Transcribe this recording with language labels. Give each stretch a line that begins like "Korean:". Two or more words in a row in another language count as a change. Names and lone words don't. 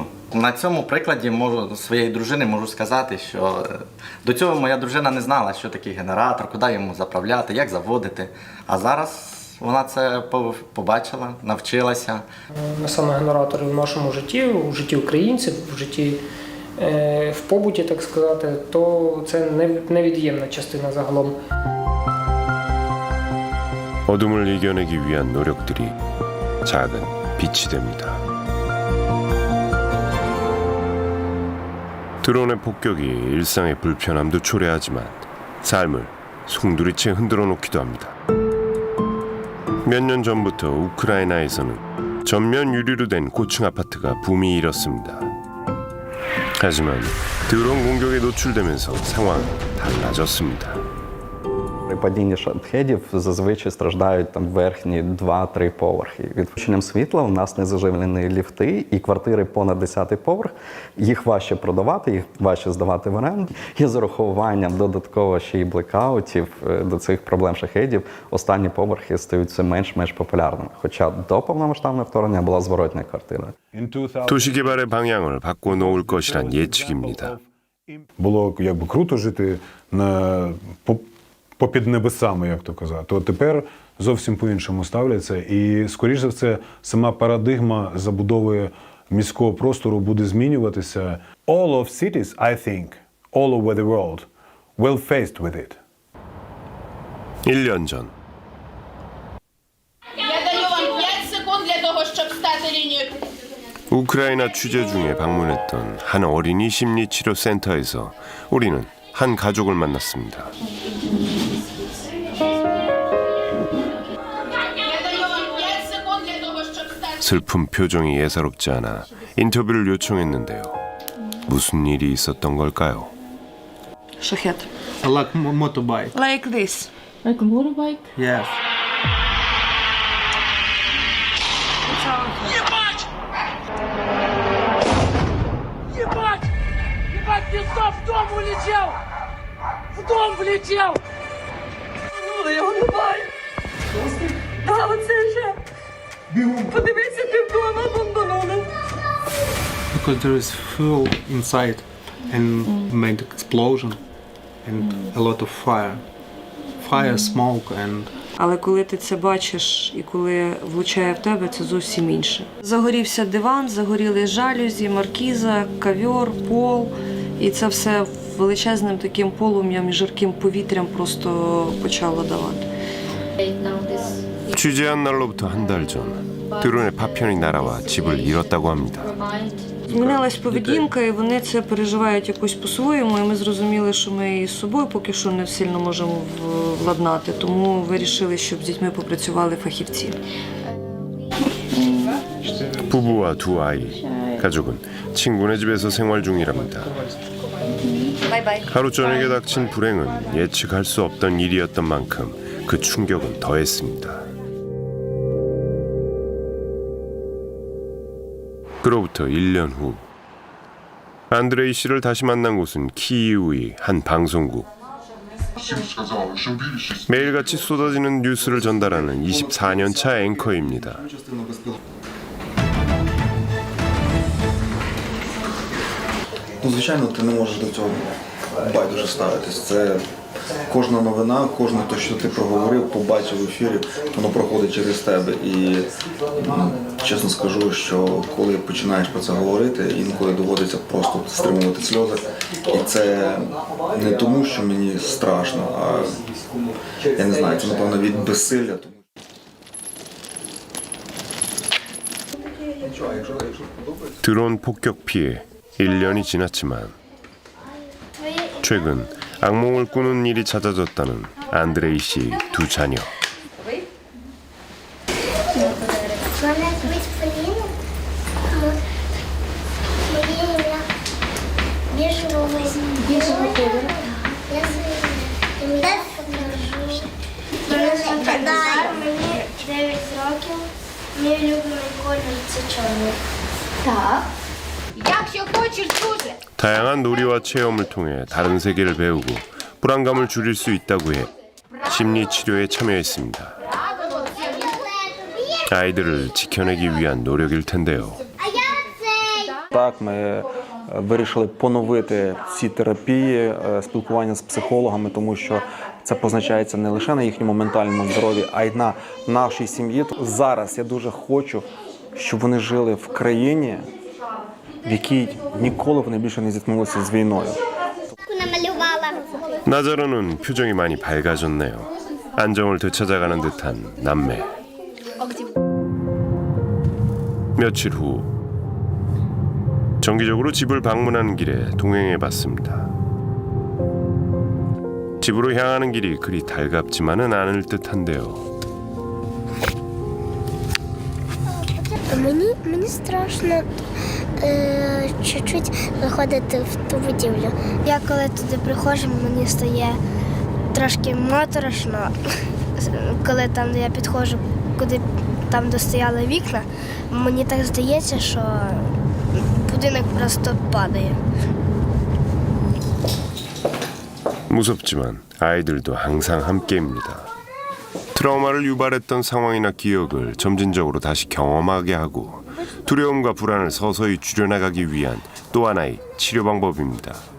Ukrainian: На цьому прикладі своєї дружини можу сказати, що до цього моя дружина не знала, що такий генератор, куди йому заправляти, як заводити. А зараз вона це побачила, навчилася. Саме генератори в нашому житті, у житті українців, в житті в побуті, так сказати, то це невід'ємна частина загалом.
Korean: 어둠을 이겨내기 위한 노력들이 작은 빛이 됩니다. 드론의 폭격이 일상의 불편함도 초래하지만 삶을 송두리째 흔들어 놓기도 합니다. 몇 년 전부터 우크라이나에서는 전면 유리로 된 고층 아파트가 붐이 일었습니다. 하지만 드론 공격에 노출되면서 상황은 달라졌습니다.
Ukrainian: При падінні шахедів зазвичай страждають там верхні 2-3 поверхи. Відключенням світла у нас не заживлені ліфти, і квартири понад 10-й поверх, їх важче продавати, їх важче здавати в оренду. І з урахуванням додатково ще й блекаутів до цих проблем шахедів останні поверхи стають все менш популярними. Хоча до повномасштабного вторгнення була зворотня квартира.
Korean: 도시 개발의 방향을 바꿔놓을 것이란 예측입니다.
Ukrainian: Було якби круто жити попід небесами, як то казати. То тепер зовсім по-іншому ставляться. І, скоріш за все, сама парадигма забудови міського простору буде змінюватися.
English: All of cities, I think, all over the world, will faced with it.
Korean: 1년 전.
Ukrainian: Я даю вам 5 секунд для того, щоб стати лінію.
Korean: 우크라이나 취재 중에 방문했던 한 어린이 심리치료센터에서 우리는 한 가족을 만났습니다. 슬픈 표정이 예사롭지 않아 인터뷰를 요청했는데요. 무슨 일이 있었던 걸까요?
English: Shahed. Like motorbike. Like this. Like a motorbike? Yes.
Russian: Ебать! Ебать, пизда, в дом улетел! В дом влетел!
Ukrainian: Ну, я не бачу. Та оце же. Подивіться, півдома бомбанули.
English: Because there is fuel inside and made explosion and a lot of fire. fire, smoke and
Ukrainian: Але коли ти це бачиш і коли влучає в тебе, це зовсім інше. Загорівся диван, загоріли жалюзі, маркіза, ковер, пол. І це все величезним таким полум'ям і жарким повітрям просто почало давати.
Korean: 취재한 날로부터 한 달 전 드론의 파편이 날아와 집을 잃었다고 합니다.
Ukrainian: Змінилась поведінка, і вони це переживають якось по-своєму. І ми зрозуміли, що ми її з собою поки що не сильно можемо владнати. Тому вирішили, щоб з дітьми попрацювали фахівці.
Korean: 부부와 두 아이, 가족은 친구네 집에서 생활 중이랍니다. 하루 저녁에 닥친 불행은 예측할 수 없던 일이었던 만큼 그 충격은 더했습니다. 그로부터 1년 후 안드레이 씨를 다시 만난 곳은 키이우의 한 방송국. 매일같이 쏟아지는 뉴스를 전달하는 24년차 앵커입니다.
Ukrainian: Ну, звичайно, ти не можеш до цього байдуже ставитись. Це кожна новина, кожне те, що ти проговорив, побачив в ефірі, воно проходить через тебе. І чесно скажу, що коли починаєш про це говорити, інколи доводиться просто стримувати сльози. І це не тому, що мені страшно, а я не знаю, це напевно від безсилля.
Korean: 드론 폭격 피해 1년이 지났지만 최근 악몽을 꾸는 일이 잦아졌다는 안드레이 씨의 두 자녀.
Ukrainian: Мене звуть Поліна. Моє ім'я біжевого кольору. Я мені 9 років. Мій улюблений колір – це чорний. Так. Якщо хочеш дуже.
Korean: 다양한 놀이와 체험을 통해 다른 세계를 배우고 불안감을 줄일 수 있다고 해 심리 치료에 참여했습니다. 아이들을 지켜내기 위한 노력일 텐데요.
Ukrainian: Так, ми вирішили поновити ці терапії, спілкування з психологами, тому що це позначається не лише на їхньому ментальному здоров'ї, а й на нашій сім'ї. Зараз я дуже хочу, щоб вони жили в країні, в якій ніколи вони більше не зіткнулися з війною.
Korean: 나자로는 표정이 많이 밝아졌네요. 안정을 되찾아가는 듯한 남매. 며칠 후 정기적으로 집을 방문하는 길에 동행해봤습니다. 집으로 향하는 길이 그리 달갑지만은 않을 듯한데요.
Ukrainian: Мені страшно чуть-чуть заходити в ту будівлю. Я коли туди приходжу, мені стає трошки моторошно. Коли там я підходжу, куди там де стояли вікна, мені так здається, що будинок просто падає.
Korean: 무섭지만 아이들도 항상 함께입니다. 트라우마를 유발했던 상황이나 기억을 점진적으로 다시 경험하게 하고 두려움과 불안을 서서히 줄여나가기 위한 또 하나의 치료 방법입니다.